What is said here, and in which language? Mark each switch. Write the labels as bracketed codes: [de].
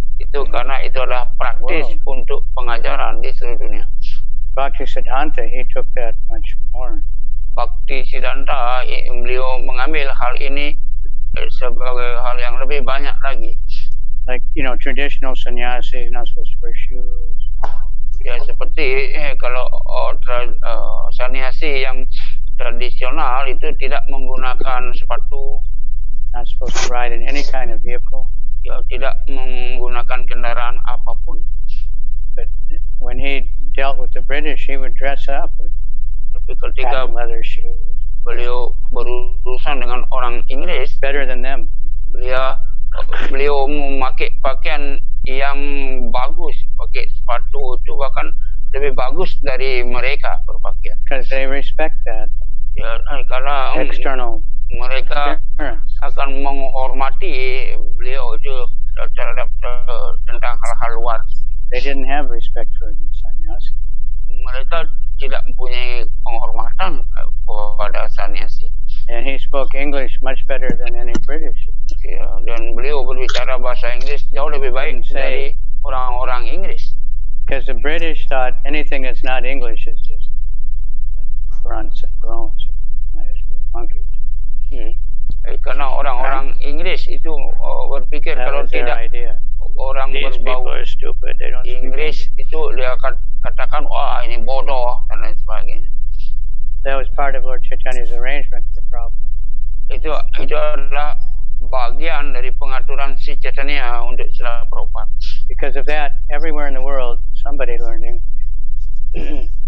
[id] Itu karena itu adalah praktis untuk pengajaran di seluruh dunia. [en] Bhaktisiddhanta, he took that much more. [id] Bhaktisiddhanta, beliau mengambil hal ini sebagai hal yang lebih banyak lagi. [en] Like, traditional sannyasi is not supposed to wear shoes. [id] Ya, seperti kalau sannyasi yang tradisional itu tidak menggunakan sepatu. [en] Not supposed to ride in any kind of vehicle. [id] Ya, tidak menggunakan kendaraan apapun. [en] But when he dealt with the British, he would dress up with patent leather shoes. [id] Beliau berurusan dengan orang Inggris, [en] better than them. [id] Beliau memakai pakaian yang bagus, pakai sepatu itu bahkan lebih bagus dari mereka berpakaian. [en] Because they respect that. [id] Ya, karena [en] external [id] mereka akan menghormati beliau itu terhadap tentang hal-hal luar. [en] They didn't have respect for the sannyasi. [id] Mereka tidak mempunyai penghormatan kepada sannyasi. [en] And he spoke English much better than any British. [id] Ya, dan beliau berbicara bahasa Inggris jauh lebih baik dari orang-orang Inggris. [en] Because the British thought anything that's not English is just like grunts and groans. It might as well be a monkey. [id] Karena orang-orang Inggris itu berpikir kalau tidak orang berbau Inggris itu dia akan katakan wah ini bodoh dan lain sebagainya. [en] That was part of Lord Chaitanya's arrangement for Prabhupada. [id] Itu adalah bagian dari pengaturan si Chaitanya untuk Srila Prabhupada. [en] Because of that, everywhere in the world somebody learned English.